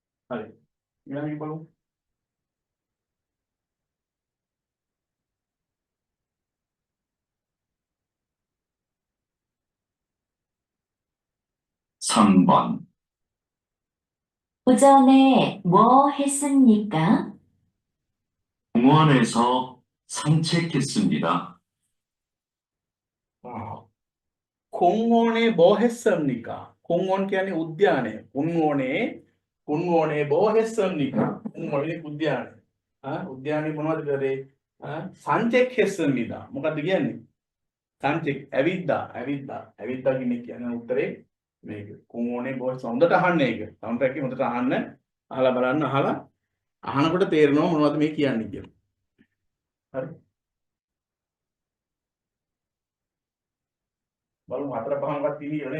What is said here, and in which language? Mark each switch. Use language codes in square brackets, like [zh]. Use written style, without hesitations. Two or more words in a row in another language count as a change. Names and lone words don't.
[si] හරි. ඊළඟ බලමු. [ko] 삼 번 오전에 뭐 했습니까? 공원에서 산책했습니다. 공원에 뭐 했습니까? [si] 공원 කියන්නේ උද්‍යානය. [ko] 공원에 뭐 했습니까? [si] 공원에 උද්‍යානය. උද්‍යානයේ මොනවද කරේ? 산책했습니다. මොකද්ද කියන්නේ? 산책 ඇවිද්දා කියන්නේ උත්තරේ මේක. [ko] 공원에 뭐 했어? [si] හොඳට අහන්න ඒක. සවුන්ඩ් එකේ හොඳට අහන්න. අහලා බලන්න අහනකොට තේරෙනවා මොනවද මේ කියන්නේ කියලා. හරි. බලමු 4 5ක්වත් තියෙනවා නේද?